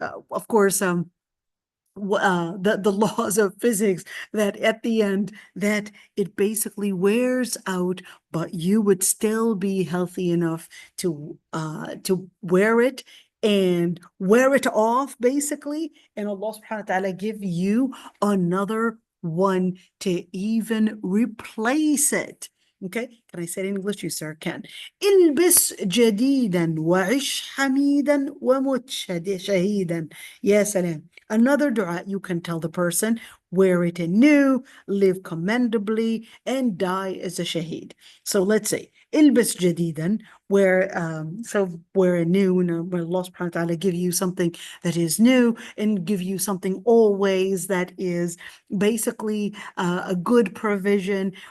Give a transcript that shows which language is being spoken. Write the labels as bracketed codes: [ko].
[en] of course, the laws of physics, that at the end that it basically wears out, but you would still be healthy enough to wear it and wear it off, basically, and Allah subhanahu wa ta'ala give you another one to even replace it. Okay, can I say it in English? You sir can. [ar] البس جديدا وعش حميدا ومت شهيدا. يا سلام. [en] Another dua you can tell the person, wear it anew, live commendably, and die as a shaheed. So let's say, [ar] البس جديدا, [en] wear anew, where Allah subhanahu wa ta'ala give you something that is new and give you something always that is basically a good provision.